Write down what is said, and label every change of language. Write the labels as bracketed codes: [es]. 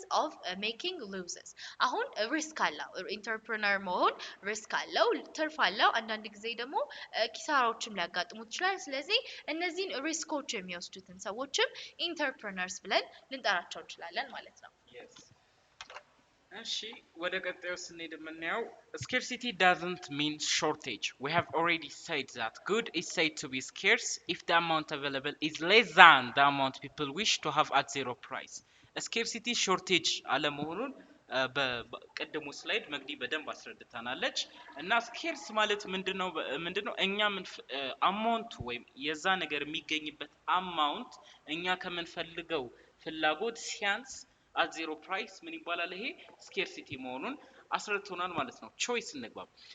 [am] of making losses አሁን ሪስክ አለው ኢንተርፕረነር መሆን ሪስክ አለው ትርፍ አለው አንዳንድ ጊዜ ደግሞ ኪሳራዎችም ሊያጋጥሙት ይችላል ስለዚህ እነዚህን ሪስኮች የሚወስዱትን ሰዎችም ኢንተርፕረነርስ ብለን ልንጠራቸው እንችላለን ማለት ነው እሺ ወደ ቀጣዩ ስንሄድ የምናየው [en] scarcity doesn't mean shortage. We have already said that good is said to be scarce if the amount available is less than the amount people wish to have at zero price. [am] scarcity shortage አለመሆኑን በቀደሙ ስላይድ መግዲ በደንብ አስረድታናለች እና ስኬርስ ማለት ምንድነው እኛ ምን አማውንት ወይም የዛ ነገር የሚገኝበት አማውንት እኛ ከመንፈልገው ፍላጎት ሲያንስ at zero price ምን ይባላል ይሄ scarcity መሆኑን አስረድቶናል ማለት ነው choice እንግባ